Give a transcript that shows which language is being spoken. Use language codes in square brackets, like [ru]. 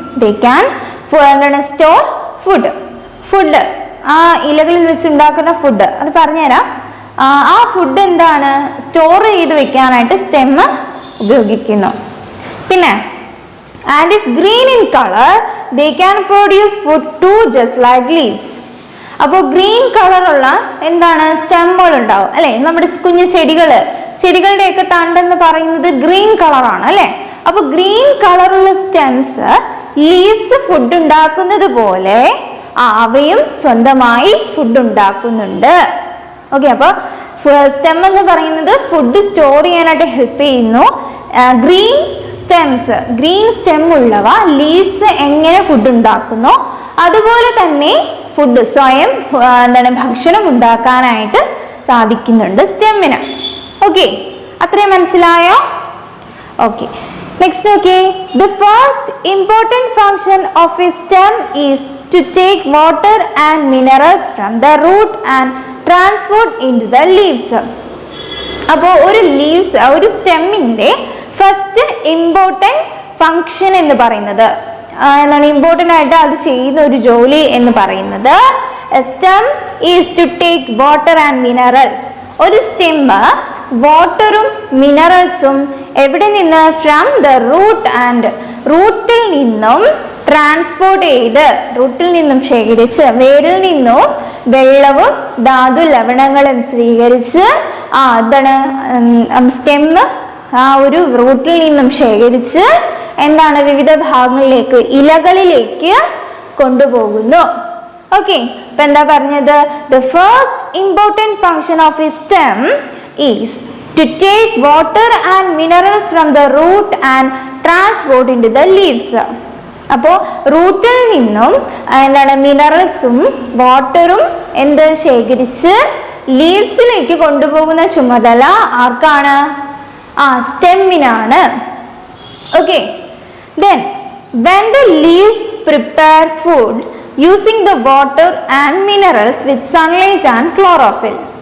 [en] they can store food [ml] ആ ഇലകളിൽ വെച്ച് ഉണ്ടാക്കുന്ന ഫുഡ്, അത് പറഞ്ഞുതരാം. ആ ഫുഡ് എന്താണ്? സ്റ്റോർ ചെയ്ത് വെക്കാനായിട്ട് സ്റ്റെമ്മ് ഉപയോഗിക്കുന്നു. പിന്നെ [en] and if green in color, they can produce food too, just like leaves. [ml] അപ്പോൾ ഗ്രീൻ കളറുള്ള എന്താണ് സ്റ്റെമ്മുകൾ ഉണ്ടാവും അല്ലെ. നമ്മുടെ കുഞ്ഞു ചെടികളുടെയൊക്കെ തണ്ടെന്ന് പറയുന്നത് ഗ്രീൻ കളറാണ് അല്ലെ. അപ്പൊ ഗ്രീൻ കളറുള്ള സ്റ്റെംസ് ലീവ്സ് ഫുഡ് ഉണ്ടാക്കുന്നത് പോലെ അവയും സ്വന്തമായി ഫുഡ് ഉണ്ടാക്കുന്നുണ്ട്. ഓക്കെ, അപ്പൊ സ്റ്റെം എന്ന് പറയുന്നത് ഫുഡ് സ്റ്റോർ ചെയ്യാനായിട്ട് ഹെൽപ്പ് ചെയ്യുന്നു. ഗ്രീൻ സ്റ്റെം ഉള്ളവ ലീവ്സ് എങ്ങനെ ഫുഡ് ഉണ്ടാക്കുന്നോ അതുപോലെ തന്നെ ഫുഡ് സ്വയം ഭക്ഷണം ഉണ്ടാക്കാനായിട്ട് സാധിക്കുന്നുണ്ട് സ്റ്റെമ്മിന്. ഓക്കെ, അത്രയും മനസ്സിലായോ? ഓക്കെ, നെക്സ്റ്റ് നോക്കിയേ. [en] The first important function of a stem is to take water and minerals from the root and transport into the leaves. [ml] അപ്പോൾ ഒരു സ്റ്റെമ്മിൻ്റെ ഫസ്റ്റ് ഇമ്പോർട്ടൻറ്റ് ഫങ്ഷൻ എന്ന് പറയുന്നത് എന്താണ്, ഇമ്പോർട്ടൻ്റ് ആയിട്ട് അത് ചെയ്യുന്ന ഒരു ജോലി എന്ന് പറയുന്നത് [en] Stem is to take water and minerals. [ml] ഒരു സ്റ്റെമ്മ് വാട്ടറും മിനറൽസും എവിടെ നിന്ന്? ഫ്രം ദ റൂട്ടിൽ നിന്നും ട്രാൻസ്പോർട്ട് ചെയ്ത്, റൂട്ടിൽ നിന്നും ശേഖരിച്ച്, വേരിൽ നിന്നും വെള്ളവും ധാതു ലവണങ്ങളും സ്വീകരിച്ച് എന്താണ് സ്റ്റെമ്മ് ഒരു റൂട്ടിൽ നിന്നും ശേഖരിച്ച് എന്താണ് വിവിധ ഭാഗങ്ങളിലേക്ക്, ഇലകളിലേക്ക് കൊണ്ടുപോകുന്നു. ഓക്കെ, ഇപ്പൊ എന്താ പറഞ്ഞത്? [en] The first important function of a stem is to take water and minerals from the root and transport into the leaves. [ml] അപ്പോൾ റൂട്ടിൽ നിന്നും എന്താണ് മിനറൽസും വാട്ടറും ശേഖരിച്ച് ലീവ്സിലേക്ക് കൊണ്ടുപോകുന്ന ചുമതല ആർക്കാണ്? സ്റ്റെമ്മിനാണ്. [en] Okay, then when the leaves prepare food using the water and minerals with sunlight and chlorophyll.